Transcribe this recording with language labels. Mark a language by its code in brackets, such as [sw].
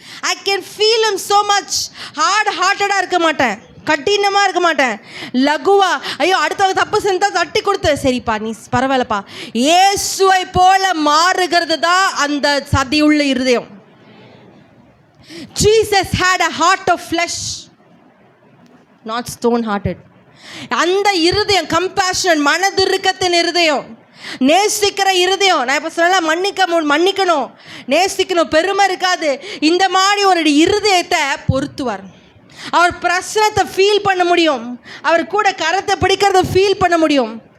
[en] I can feel him so much. [ta] ஹார்ட்டாக இருக்க மாட்டேன், கட்டினமாக இருக்க மாட்டேன், லகுவா, ஐயோ அடுத்தவங்க தப்பு செஞ்சால் தட்டி கொடுத்து சரிப்பா நீ பரவாயில்லப்பா, இயேசுவை போல மாறுகிறது தான் அந்த சதியுள்ள இருதயம். [en] Jesus had a heart of flesh, not stone hearted. [ta] அந்த இருதயம் கம்பேஷன், மனதுருக்கத்தின் இருதயம், நேசிக்கிற இருதயம். நான் இப்போ சொல்ல மன்னிக்கணும், நேசிக்கணும், பெருமை இருக்காது. இந்த மாதிரி ஒரு இருதயத்தை பொருத்துவார். அவர் பிரச்சனத்தை ஃபீல் பண்ண முடியும், அவர் கூட கரத்தை பிடிக்கிறத ஃபீல் பண்ண முடியும்.